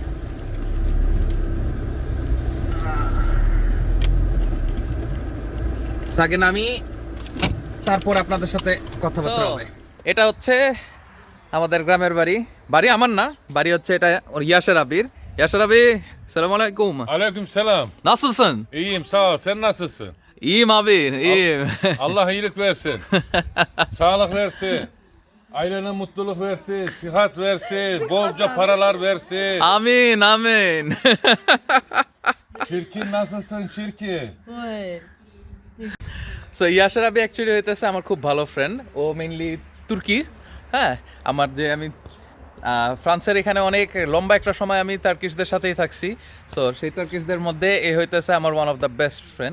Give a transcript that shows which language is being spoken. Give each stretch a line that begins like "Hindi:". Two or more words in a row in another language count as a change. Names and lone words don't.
Bangla: আগে নামি, তারপর আপনাদের সাথে কথাবার্তা হবে। এটা হচ্ছে আমাদের গ্রামের বাড়ি। বাড়ি আমার না, বাড়ি হচ্ছে এটা ওর ইয়াসের আবির।
Turkish: Yaşar abi, selamünaleyküm. Aleykümselam. Nasılsın? İyiyim sağ ol. Sen nasılsın? İyiyim abi, iyiyim. Allah iyilik versin. Sağlık versin. Ailene mutluluk versin. Sıhhat versin. Bolca paralar versin. Amin, amin. Çirkin nasılsın çirkin?
Bangla: সো ইয়াসার আবি অ্যাকচুয়ালি হইতেছে আমার খুব ভালো ফ্রেন্ড। ও মেইনলি তুর্কি। হ্যাঁ, আমার যে আমি ফ্রান্সের এখানে অনেক লম্বা একটা সময় আমি টার্কিশদের সাথেই থাকছি। সো সেই টার্কিশদের মধ্যে এ হইতেছে আমার
English: one of the best friend.